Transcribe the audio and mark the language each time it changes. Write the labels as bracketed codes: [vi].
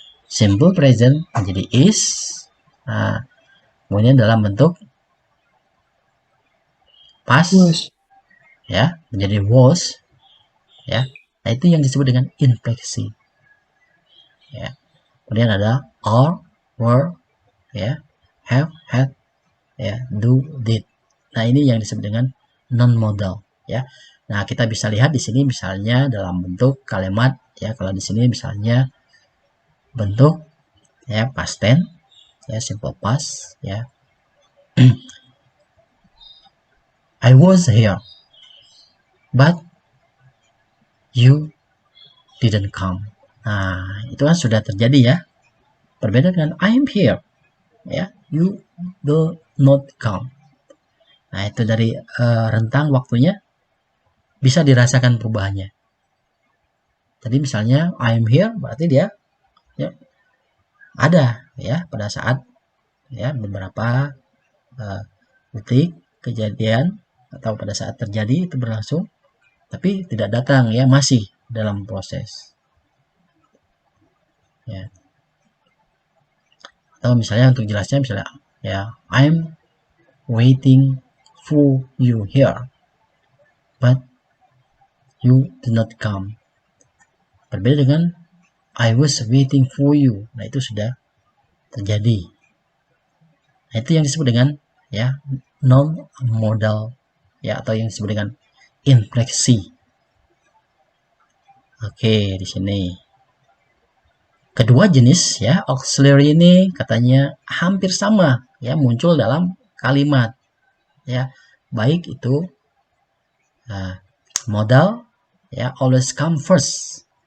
[id] simple present menjadi is. Nah, kemudian dalam bentuk past ya menjadi was ya. Nah, itu yang disebut dengan infleksi ya. Kemudian ada are, were ya, have, had ya, do, did. Nah, ini yang disebut dengan non modal ya. Nah, kita bisa lihat di sini misalnya dalam bentuk kalimat ya. Kalau di sini misalnya bentuk ya past tense ya, simple past ya. [en] I was here but you didn't come. [id] Nah, itu kan sudah terjadi ya. Berbeda dengan [en] I am here ya, you do not come. [id] Nah, itu dari rentang waktunya bisa dirasakan perubahannya. Tadi misalnya [en] I am here [id] berarti dia ya, ada ya pada saat ya beberapa detik kejadian atau pada saat terjadi itu berlangsung, tapi tidak datang ya, masih dalam proses ya. Atau misalnya untuk jelasnya misalnya ya, [en] I'm waiting for you here but you did not come. [id] Berbeda dengan [en] I was waiting for you. [id] Nah, itu sudah terjadi. Nah, itu yang disebut dengan ya non modal ya, atau yang disebut dengan infleksi. Oke, di sini kedua jenis ya auxiliary ini katanya hampir sama ya, muncul dalam kalimat ya, baik itu modal ya [en] always come first.